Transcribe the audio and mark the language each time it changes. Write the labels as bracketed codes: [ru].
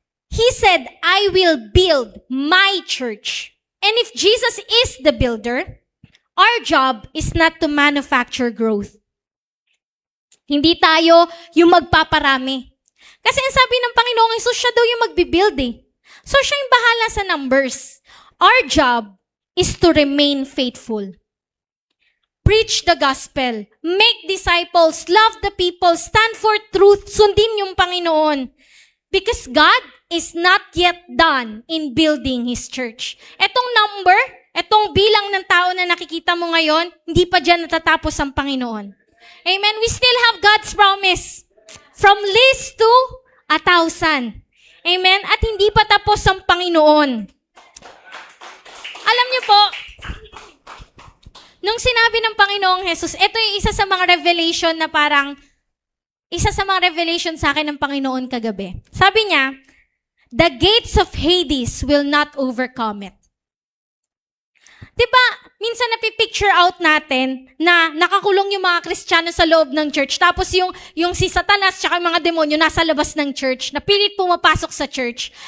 [en] He said, I will build my church. And if Jesus is the builder, our job is not to manufacture growth. [tl] Hindi tayo yung magpaparami. Kasi ang sabi ng Panginoong Hesus, siya daw yung magbibuild eh. So siya yung bahala sa numbers. [en] Our job is to remain faithful. Preach the gospel. Make disciples. Love the people. Stand for truth. [tl] Sundin yung Panginoon. [en] Because God is not yet done in building His church. [tl] Etong number, etong bilang ng tao na nakikita mo ngayon, hindi pa dyan natatapos ang Panginoon. [en] Amen? We still have God's promise. From least to 1,000. Amen? [tl] At hindi pa tapos ang Panginoon. Alam niyo po, nung sinabi ng Panginoong Hesus, ito yung isa sa mga revelation na parang isa sa mga revelation sa akin ng Panginoon kagabi. Sabi niya, [en] the gates of Hades will not overcome it. [tl] Diba, minsan napipicture out natin na nakakulong yung mga Kristiyano sa loob ng church, tapos yung si Satanas tsaka yung mga demonyo nasa labas ng church, na pilit pumapasok sa church.